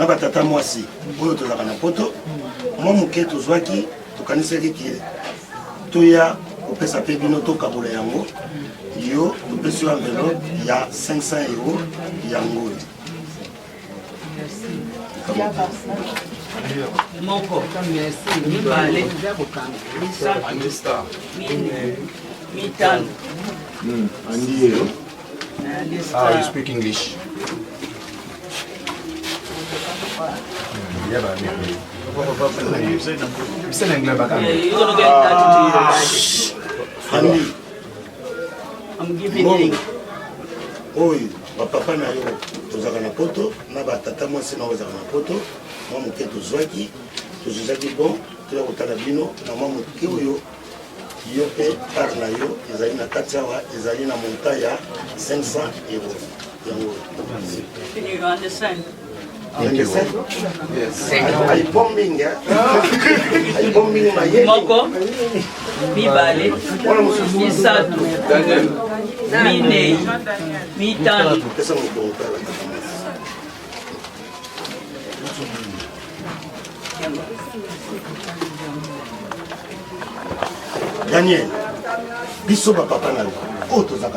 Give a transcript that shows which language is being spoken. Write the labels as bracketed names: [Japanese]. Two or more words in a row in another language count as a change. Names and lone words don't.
[Lingala] batata mwasi oyo tozalaka na poto mwa moke tozwaki tokanisaki ke toya kopesa mpe bino tokabola yango yo topesi yo enveloppe ya 500 € yango Moko. Mibale. Mitano. [English] Ah, you speak English. I'm giving [Lingala] oyo bapapa na yo tozalaka na poto na batata mwasi na ozalaka na poto mwa moke tozwaki bon toya kotala bino na mwa moke oyo yo mpe part na yo ezali na kati awa ezali na monta ya 500 € yango [English] Can you understand? [Lingala] ay bombing ay bombing na ye Moko. Mibale. Misatu. Minei. Mitano. pesa mokongo tala Daniel, biso bapapa na yo oyo tozalaka